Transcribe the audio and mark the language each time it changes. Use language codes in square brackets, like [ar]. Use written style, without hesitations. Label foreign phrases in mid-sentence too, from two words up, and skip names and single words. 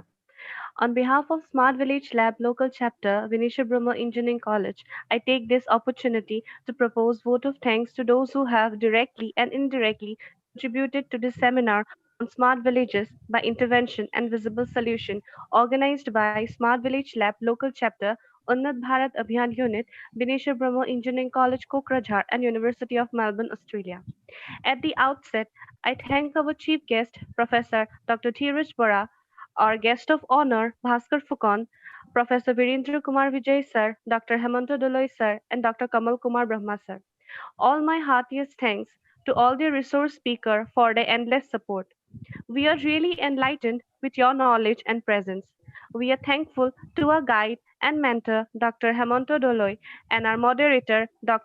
[en] On behalf of Smart Village Lab Local Chapter, Vinishra Brahma Engineering College, I take this opportunity to propose vote of thanks to those who have directly and indirectly contributed to this seminar on smart villages by intervention and visible solution organized by Smart Village Lab Local Chapter, Unnat Bharat Abhiyan Unit, Vinishra Brahma Engineering College, Kokrajhar, and University of Melbourne, Australia. At the outset, I thank our chief guest, Professor Dr. Dheeraj Bora, our guest of honor, Bhaskar Phukon, Professor Virendra Kumar Vijay sir, Dr. Hemanta Doloy sir, and Dr. Kamal Kumar Brahma sir. All my heartiest thanks to all the resource speaker for their endless support. We are really enlightened with your knowledge and presence. We are thankful to our guide and mentor, Dr. Hemanta Doloy, and our moderator, Dr.